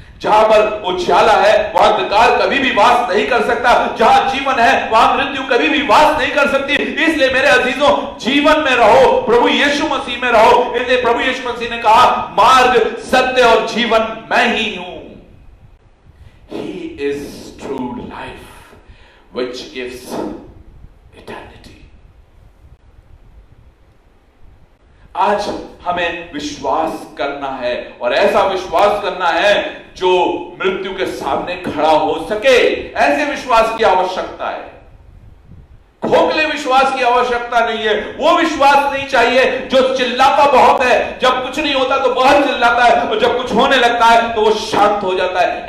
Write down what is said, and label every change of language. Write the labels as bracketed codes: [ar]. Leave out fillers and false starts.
[hi] जहां पर उजाला है वहां अंधकार कभी भी वास नहीं कर सकता, जहां जीवन है वहां मृत्यु कभी भी वास नहीं कर सकती। इसलिए मेरे अजीजों, जीवन में रहो, प्रभु यीशु मसीह में रहो। इसलिए प्रभु यीशु मसीह ने कहा, मार्ग, सत्य और जीवन मैं ही हूं। [en] He is true life which gives eternity. [hi] आज हमें विश्वास करना है, और ऐसा विश्वास करना है जो मृत्यु के सामने खड़ा हो सके। ऐसे विश्वास की आवश्यकता है, खोखले विश्वास की आवश्यकता नहीं है। वो विश्वास नहीं चाहिए जो चिल्लाता बहुत है, जब कुछ नहीं होता तो बहुत चिल्लाता है, और जब कुछ होने लगता है तो वो शांत हो जाता है।